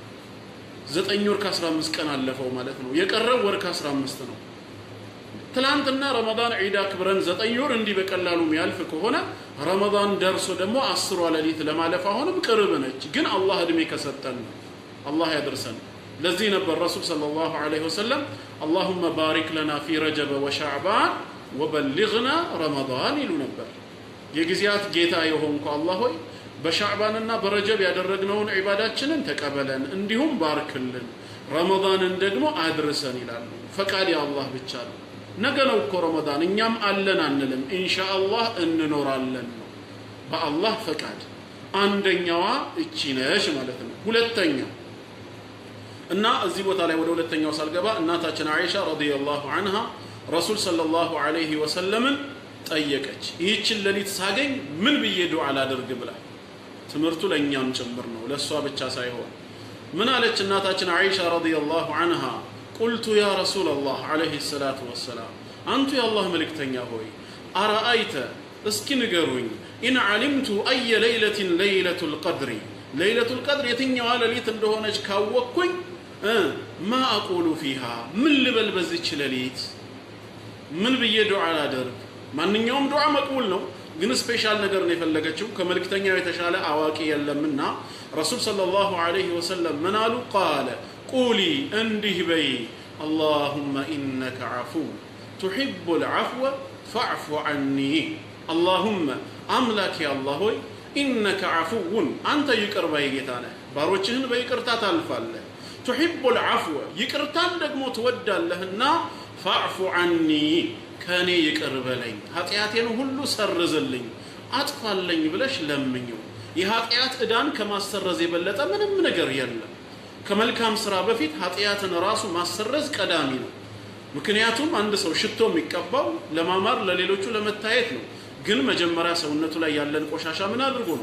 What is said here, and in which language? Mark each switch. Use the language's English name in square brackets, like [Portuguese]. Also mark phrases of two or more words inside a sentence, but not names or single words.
[Amharic] 9 ወር ከ15 ቀን አለፈው ማለት ነው የቀረው ወር ከ15 ነው ትላንትና ረመዳን ዒድ አክብረን 9 ወር እንዲህ በቀላሉ የሚያልፍ ከሆነ ረመዳን ደርሶ ደግሞ 10 ሌሊት ለማለፍ አሁንም ቅርብ ነች ግን አላህ እድሜ ከሰጠን አላህ ያድርሰን ለዚህ ነበር ረሱል [Arabic] صلى الله عليه وسلم اللهم بارك لنا في رجب وشعبان وبلغنا رمضان [Amharic] ይሉ ነበር የጊዜያት ጌታ የሆንኩ አላህ ሆይ በሻዕባንና በረጀብ ያደረግነውን ዒባዳችንን ተቀበለን እንዲሁም ባርክልን ረመዳንን ደግሞ አድርሰን ይላሉ ፈቃድ የአላህ ብቻ ነው ነገ ነው እኮ ረመዳን እኛም አለን አንልም ኢንሻአላህ እንኖራለን ነው በአላህ ፈቃድ አንደኛዋ እቺ ነሽ ማለት ነው ሁለተኛው እና እዚህ ቦታ ላይ ወደ ሁለተኛው ሳልገባ እናታችን አይሻ [Arabic] رضي الله عنها [Amharic] ረሱል [Arabic] صلى الله عليه وسلم [Amharic] ጠየቀች ይህችን ሌሊት ሳገኝ ምን ብዬ ዱዓ ላድርግ ብላ ትምርቱ ለኛም ጭምር ነው ለሷ ብቻ ሳይሆን ምን አለች እናታችን አይሻ [Arabic] رضي الله عنها قلت يا رسول الله عليه الصلاه والسلام انت يا الله ملكتኛ [Amharic] ሆይ ارايت እስኪ ንገሩኝ [Arabic] ان علمت اي ليله ليله القدر ليله القدر [Amharic] የትኛው ሌሊት እንደሆነች ካወቅኩኝ [Arabic] ما اقول فيها [Amharic] ምን ልበል በዚች ሌሊት ምን ብዬ ዱዓ ላድርግ ማንኛውም ዱዓ መቅቡል ነው ግን ስፔሻል ነገር ነው የፈለገችው ከመልክተኛው የተሻለ አዋቂ የለምና ረሱል [Arabic] صلى الله عليه وسلم [Amharic] ምን አሉ [Arabic] قال قولي [Amharic] እንዲህ በይ [Arabic] اللهم انك عفو تحب العفو فاعف عني اللهم املاك يا الله [Amharic] ሆይ [Arabic] انك عفو [Amharic] አንተ ይቅር ባይ ጌታ ነህ ባሮችህን በይቅርታ ታልፋለህ [Arabic] تحب العفو [Amharic] ይቅርታን ደግሞ ትወዳለህና [Arabic] فاعف عني [Amharic] ከኔ ይቅር በለኝ ኃጢያቴን ሁሉ ሰርዝልኝ አጥፋልኝ ብለሽ ለምኝው የኃጢያት እዳን ከማሰረዝ የበለጠ ምንም ነገር የለም ከመልካም ስራ በፊት ኃጢያትን ራሱ ማሰረዝ ቀዳሚ ነው ምክንያቱም አንድ ሰው ሽቶ የሚቀባው ለማማር ለሌሎቹ ለመታየት ነው ግን መጀመሪያ ሰውነቱ ላይ ያለን ቆሻሻ ምን አድርጎ ነው